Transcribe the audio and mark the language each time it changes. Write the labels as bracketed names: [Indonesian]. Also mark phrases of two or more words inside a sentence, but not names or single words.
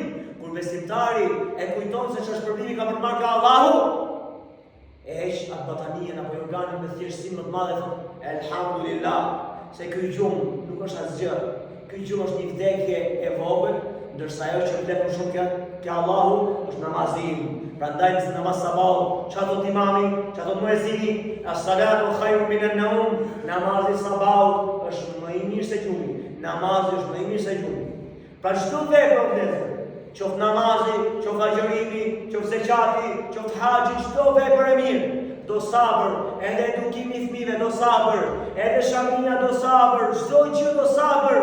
[Albanian] Kur besimtari e kujton se ç'është problemi ka për marrë nga Allahu, e heq atë batanien apo organin me thjeshtësi më të madhe, thot elhamdulillah, se ky gjumë nuk është asgjë. Ky gjumë është një vdekje e vogël, ndërsa ajo që vlen më shumë ke Allahu është namazin. Prandaj në namaz sabah, çfarë thot imami, çfarë thot muezini, [Arabic] الصلاة خير من النوم, [Albanian] namazi sabahut është më i mirë se gjumi. Namazi është më i mirë se gjumi. Pra çdo vepër vlen, qoftë namazi, qoftë agjërimi, qoftë zekati, qoftë haxhi, çdo vepër e mirë, do sabër, edhe edukimi i fëmijëve do sabër, edhe shamia do sabër, çdo gjë do sabër.